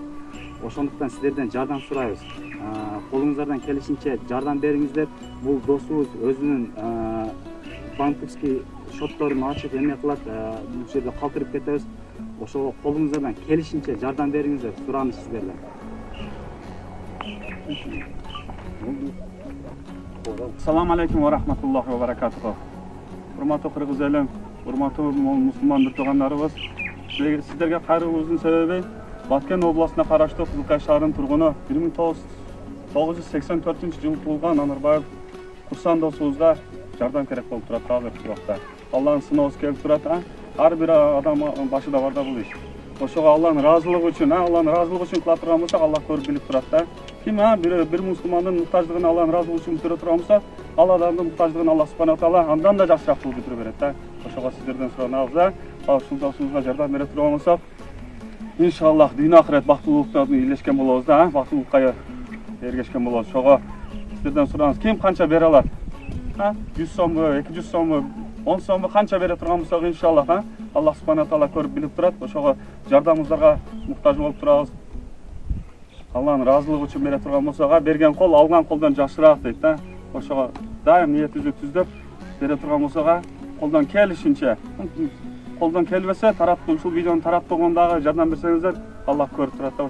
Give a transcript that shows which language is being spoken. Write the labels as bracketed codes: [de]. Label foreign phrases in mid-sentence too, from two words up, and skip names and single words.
[ky] Ошондуктан сиздерден жардам сурайбыз. Колуңуздардан келишинче жардам бериңиздер. Бул досубуз өзүнүн [ru] банковский счетторун [ky] ачып эме кылат, бул жерде калтырып кетебиз. Ошого колуңуздардан келишинче жардам бериңиздер, сураныч сиздерден. [ar] السلام عليكم ورحمة الله وبركاته. [ky] Урматтуу кыргыз элим, урматтуу мусулман туугандарыбыз, сиздерге кайрылуубуздун себеби Баткен областына караштуу Кызылкая шаарынын тургуну 1984-жылы туулган Анарбаев Курсан досубузга жардам керек болуп турат азыркы убакта. Алланын сыноосу келип турат, ар бир адам башында бар да бул иш. Ошого Алланын ыраазылыгы үчүн кыла турган болсок, Аллах көрүп билип турат да. Ким бир мусулмандын муктаждыгын Алланын ыраазылыгы үчүн бүтүрө турган болсо, ал адамдын муктаждыгын [ar] الله سبحانه وتعالى [ky] андан да жакшыраак кылып бүтүрө берет да. Ошого сиздерден суранабыз, ушул досубузга жардам бере турган болсок, иншаллах дүйнө ахирет бактылуулукта илешкен болобуз да, бактылуулукка эргешкен болобуз. Ошого сиздерден суранабыз, ким канча бере алат? 100 сомбу, 200 сомбу, 10 сомбу канча бере турган болсок, [ar] إن شاء الله، الله سبحانه وتعالى [ky] көрүп билип турат. Ошого жардамыңыздарга муктаж болуп турабыз. Алланын ыраазылыгы үчүн бере турган болсок, берген кол алган колдон жакшыраак дейт да. Ошого дайым ниетибизди түздөп бере турган болсок, колдон келишинче, колдон келбесе тараптуу ушул видеону тараттыргандагы жардам берсеңиздер, Аллах көрүп турат да.